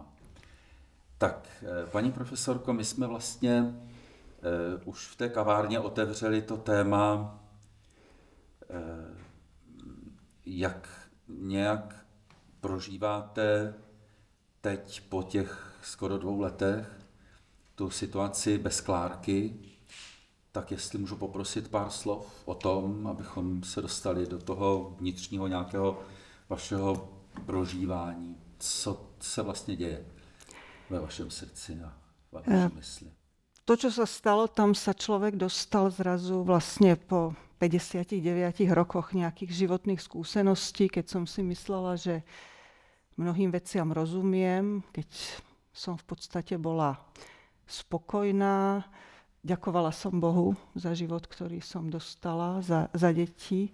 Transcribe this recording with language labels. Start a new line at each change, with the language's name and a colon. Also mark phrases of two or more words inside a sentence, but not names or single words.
Czech: Tak, paní profesorko, my jsme vlastně už v té kavárně otevřeli to téma, jak nějak prožíváte teď po těch skoro 2 letech tu situaci bez Klárky. Tak jestli můžu poprosit pár slov o tom, abychom se dostali do toho vnitřního nějakého vašeho prožívání. Co se vlastně děje ve vašem srdci a ve vašej mysli?
Slovak: To, čo sa stalo, tam sa človek dostal zrazu vlastne po 59 rokoch nejakých životných skúseností, keď som si myslela, že mnohým veciam rozumiem, keď som v podstate bola spokojná, ďakovala som Bohu za život, ktorý som dostala, za deti.